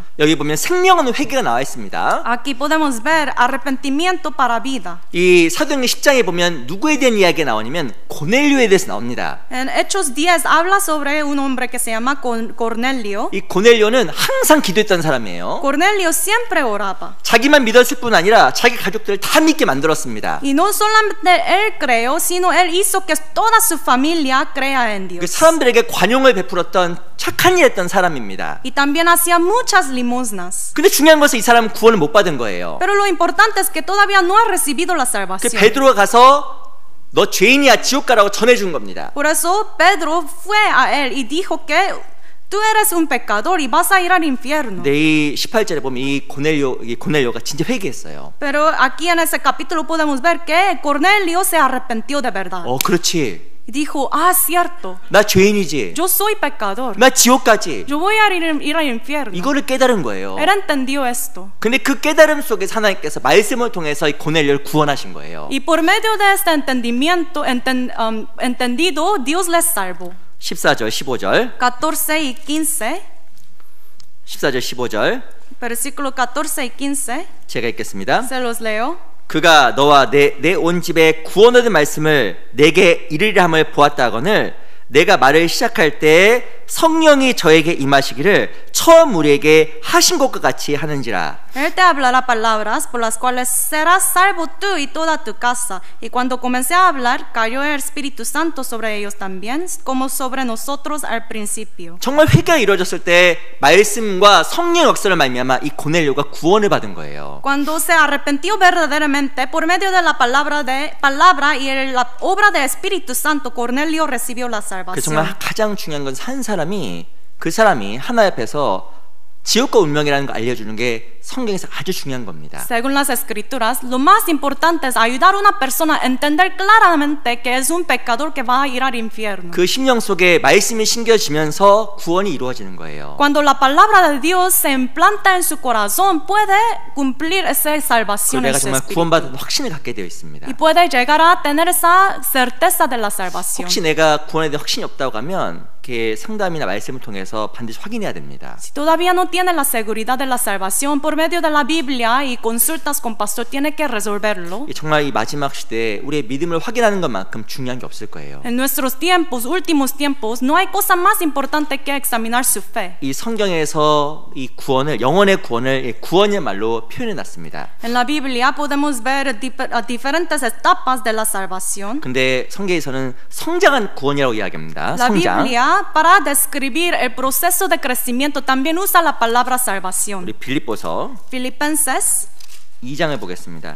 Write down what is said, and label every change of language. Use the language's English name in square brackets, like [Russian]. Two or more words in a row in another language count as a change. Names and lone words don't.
[Korean] 여기 보면 생명은 회개가 나와 있습니다. [Spanish] Aquí podemos ver arrepentimiento para vida. [Korean] 이 사도행전 10장에 보면 누구에 대한 이야기가 나오냐면 고넬료에 대해서 나옵니다. [Spanish] En Hechos 10 habla sobre un hombre que se llama Cornelio. [Korean] 이 고넬료는 항상 기도했던 사람이에요. [Spanish] Cornelio siempre oraba. [Korean] 자기만 믿었을 뿐 아니라 자기 가족들을 다 믿게 만들었습니다. [Spanish] Y no solamente él creó, sino él hizo que toda su familia crea en Dios. [Korean] 사람들에게 관용을 베풀었던 착한 일 했던 사람입니다. [Spanish] Y también hacía muchas limosnas. [Korean] 근데 중요한 것은 이 사람은 구원을 못 받은 거예요. [Spanish] Pero lo importante es que todavía no ha recibido la [Korean] 그 [Spanish] salvación. [Korean] 베드로가 가서 너 죄인이야 지옥 가라고 전해준 겁니다. [Spanish] Por eso Pedro fue a él y dijo que tú eres un pecador y vas a ir al infierno. [Korean] 근데 이 18절에 보면 이 고넬료가 진짜 회개했어요. [Spanish] Pero aquí en ese capítulo podemos ver que Cornelio se arrepintió de verdad. [Korean] 그렇지. [Spanish] Y dijo, cierto. [Korean] 나 죄인이지. [Spanish] Yo soy pecador. [Korean] 나 지옥 가지. [Spanish] Yo voy a ir al infierno. [Korean] 이거를 깨달은 거예요. [Spanish] Él entendió esto. [Korean] 근데 그 깨달음 속에서 하나님께서 말씀을 통해서 이 고넬료를 구원하신 거예요. [Spanish] Y por medio de este entendimiento entendido, Dios les salvó. [Korean] 14절 15절 [Spanish] 14 y 15. [Korean] 14절 15절 [Spanish] Versículo 14 y 15. [Korean] 제가 읽겠습니다. [Spanish] Se los leo. [Korean] 그가 너와 내 온 집에 구원 얻은 말씀을 내게 이르리라 함을 보았다거늘 내가 말을 시작할 때 성령이 저에게 임하시기를 처음 우리에게 하신 것과 같이 하는지라. [Spanish] Él te hablará palabras por las cuales serás salvo tú y toda tu casa. Y cuando comencé a hablar, cayó el Espíritu Santo sobre ellos también, como sobre nosotros al principio. [Korean] 정말 회개가 이루어졌을 때 말씀과 성령 역사를 말미암아 이 고넬료가 구원을 받은 거예요. [Spanish] Cuando se arrepintió verdaderamente por medio de la palabra y la obra del Espíritu Santo, Cornelio recibió la [Korean] 그 [Spanish] salvación. [Korean] 정말 가장 중요한 건 한 사람이 그 사람이 하나님 앞에서 지옥과 운명이라는 걸 알려주는 게 성경에서 아주 중요한 겁니다. [Spanish] Según las escrituras, lo más importante es ayudar a una persona a entender claramente que es un pecador que va a ir al infierno. [Korean] 그 심령 속에 말씀이 심겨지면서 구원이 이루어지는 거예요. [Spanish] Cuando la palabra de Dios se implanta en su corazón, puede cumplir esa salvación en [Korean] 내가 [Spanish] su [Korean] 정말 [Spanish] espíritu. [Korean] 구원받은 확신을 갖게 되어 있습니다. [Spanish] Y puede llegar a tener esa certeza de la salvación. [Korean] 혹시 내가 구원에 대한 확신이 없다고 하면 이렇게 상담이나 말씀을 통해서 반드시 확인해야 됩니다. [Spanish] Si todavía no tiene la seguridad de la salvación por medio de la Biblia y consultas con pastor, tiene que resolverlo. [Korean] 정말 이 마지막 시대에 우리의 믿음을 확인하는 것만큼 중요한 게 없을 거예요. [Spanish] En nuestros tiempos, últimos tiempos, no hay cosa más importante que examinar su fe. [Korean] 이 성경에서 이 구원을 영혼의 구원을 구원의 말로 표현해 놨습니다. [Spanish] En la Biblia podemos ver diferentes etapas de la salvación. [Korean] 근데 성경에서는 성장한 구원이라고 이야기합니다. [Spanish] La [Korean] 성장. [Spanish] Biblia, para describir el proceso de crecimiento, también usa la palabra salvación. [Korean] 우리 빌립보서 [Spanish] Filipenses, [Korean] 2장을 보겠습니다.